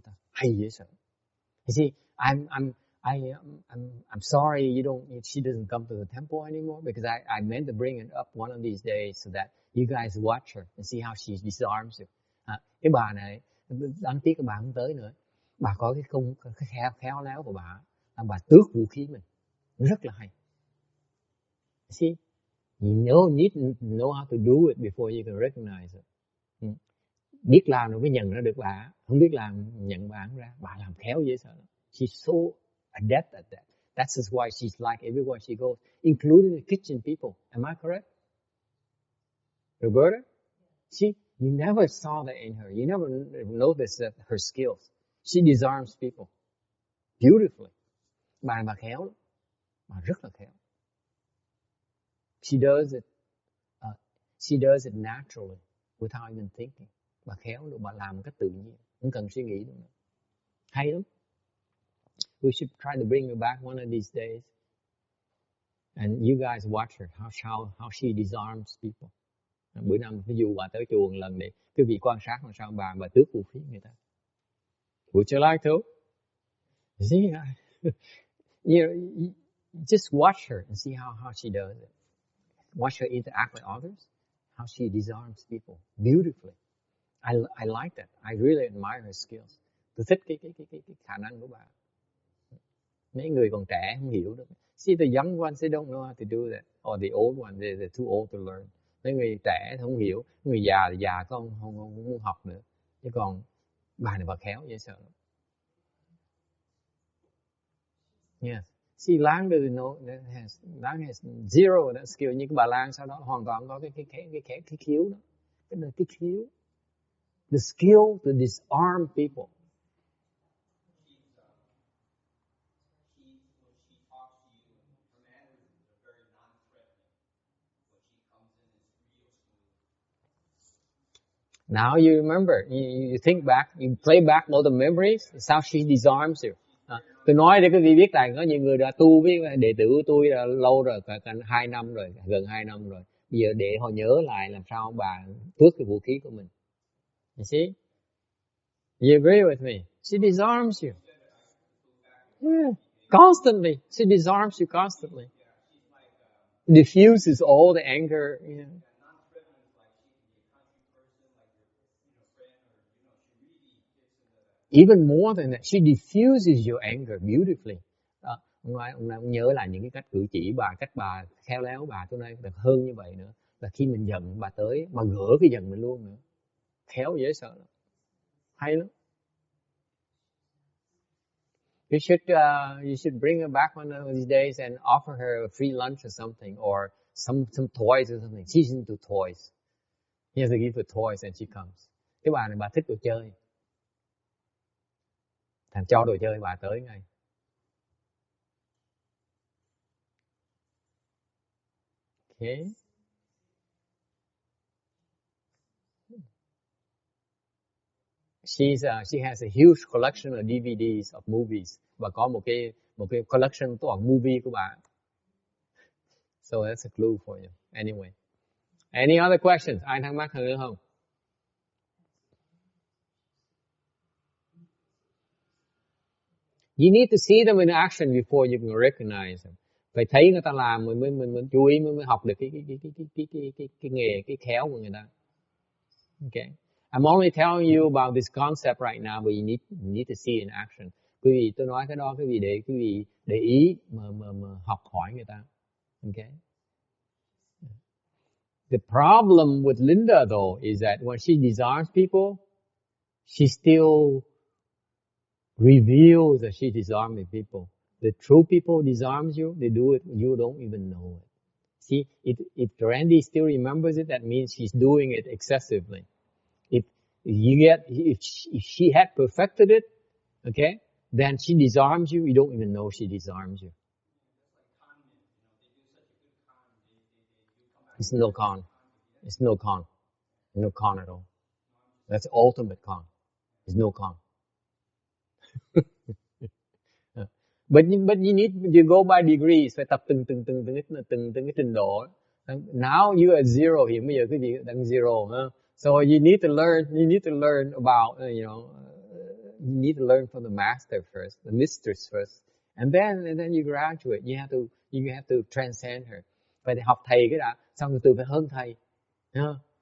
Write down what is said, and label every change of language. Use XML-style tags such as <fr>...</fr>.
<vi>Hay dễ sợ.</vi> <en>You see, I'm sorry she doesn't come to the temple anymore because I meant to bring it up one of these days so that you guys watch her and see how she disarms you.</en> <vi>Cái bà này, đáng tiếc cái bà không tới nữa. Bà có cái khéo léo của bà tước vũ khí mình. Rất là hay.</vi> <en>See, you need to know how to do it before you can recognize it.</en> <vi>Biết làm rồi mới nhận ra được bà. Không biết làm nhận bà không ra. Bà làm khéo dễ sợ lắm.</vi> <en>She's so adept at that. That's just why she's like everywhere she goes, including the kitchen people. Am I correct? Roberta? You never saw that in her. You never noticed that her skills. She disarms people beautifully.</en> <vi>Bà này bà khéo lắm. Bà rất là khéo.</vi> <en>She does it naturally, without even thinking.</en> <vi>Bà khéo được, bà làm một cách tự nhiên, không cần suy nghĩ nữa. Hay lắm.</vi> <en>We should try to bring her back one of these days. And you guys watch her, how she disarms people.</en> <vi>Bữa năm ví dụ bà tới chùa một lần để quý vị quan sát làm sao bà tước vũ khí người ta.</vi> <en>Would you like to? See, you just watch her and see how she does it. Watch her interact with others, how she disarms people beautifully. I like that. I really admire her skills.</en> <vi>Tôi thích cái khả năng của bà. Mấy người còn trẻ không hiểu được.</vi> <en>See, the young ones, they don't know how to do that. Or the old ones, they're too old to learn.</en> <vi>Mấy người trẻ không hiểu. Người già thì già không học nữa. Chứ còn bà này bà khéo dễ sợ lắm.</vi> <en>Yes. See, Lang doesn't know, Lang has zero that skill.</en> <vi>Nhưng cái bà Lang sau đó hoàn toàn có cái khiếu đó. Cái khiếu.</vi> <en>The skill to disarm people. Now you remember, you think back, you play back all the memories, it's how she disarms you.</en> <vi>Tôi nói để quý vị biết là có nhiều người đã tu với đệ tử của tôi là lâu rồi, gần 2 năm rồi. Bây giờ để họ nhớ lại làm sao bà tước cái vũ khí của mình.</vi> <en>You see? You agree with me? She disarms you. Yeah. Constantly. She disarms you constantly. Diffuses all the anger. You know. Even more than that, she diffuses your anger beautifully.</en> <vi>Ông nhớ lại những cái cách cử chỉ bà, cách bà khéo léo bà, tôi nói hơn như vậy nữa. Là khi mình giận bà tới, bà gỡ cái giận mình luôn nữa. Khéo dễ sợ lắm. Hay lắm.</vi> <en>You should bring her back one of these days and offer her a free lunch or something, or some toys or something. She's into toys. You have to give her toys and she comes.</en> <vi>Cái bà này bà thích đồ chơi. Thành cho đồ chơi bà tới ngay.</vi> <en>Okay. She has a huge collection of DVDs of movies.</en> <vi>Và có một cái collection toàn movie của bà.</vi> <en>So that's a clue for you. Anyway. Any other questions?</en> <vi>Ai thắc mắc nữa không?</vi> <en>You need to see them in action before you can recognize them.</en> <vi>Phải thấy người ta làm mình chú ý mới học được cái nghề, cái khéo của người ta.</vi> <en>Okay. I'm only telling you about this concept right now, but you need to see in action.</en> <vi>Quý vị, tôi nói cái đó quý vị để quý vị để ý mà học hỏi người ta.</vi> <en>Okay. The problem with Linda though is that when she disarms people, she still reveals that she's disarming people. The true people disarms you, they do it, you don't even know it. See, if Randy still remembers it, that means she's doing it excessively. If she had perfected it, okay, then she disarms you, you don't even know she disarms you. It's no con. It's no con. No con at all. That's ultimate con. It's no con. But you go by degrees,</en> <vi>phải tập từng cái trình độ.</vi> <en>Now you at zero,</en> <vi>hiện bây giờ quý vị đang zero, huh?</vi> <en>So you need to learn about, you need to learn from the master first, the mistress first, and then you graduate. You have to transcend her.</en> <vi>Phải học thầy cái đã, xong rồi từ phải hơn thầy, huh?</vi>